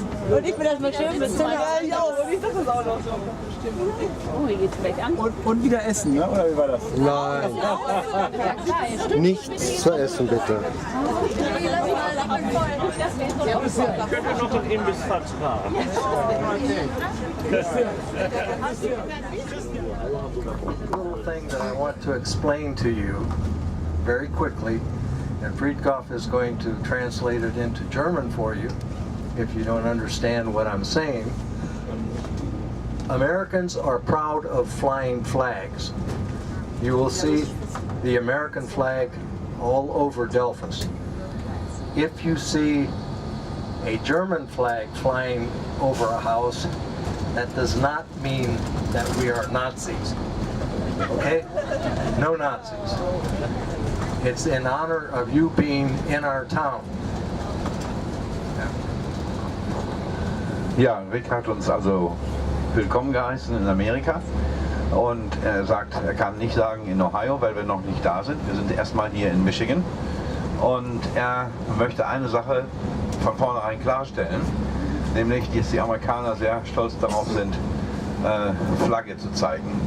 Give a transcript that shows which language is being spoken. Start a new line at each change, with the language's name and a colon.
German: Und ich bin erstmal schön mit zwei. Ja, und ich dachte das auch noch so. Oh, hier geht's gleich an. Und wieder essen, ne? Oder wie war das? Nein, nichts zu essen bitte. Könnt ihr noch den Imbiss vertragen?
English: Little thing that I want to explain to you very quickly, and Friedkopf is going to translate it into German for you if you don't understand what I'm saying. Americans are proud of flying flags. You will see the American flag all over Delphus. If you see a German flag flying over a house, that does not mean that we are Nazis. Okay? No Nazis. It's in honor of you being in our town.
German: Ja, Rick hat uns also willkommen geheißen in Amerika und er sagt, er kann nicht sagen in Ohio, weil wir noch nicht da sind. Wir sind erstmal hier in Michigan und er möchte eine Sache von vornherein klarstellen, nämlich, dass die Amerikaner sehr stolz darauf sind, Flagge zu zeigen.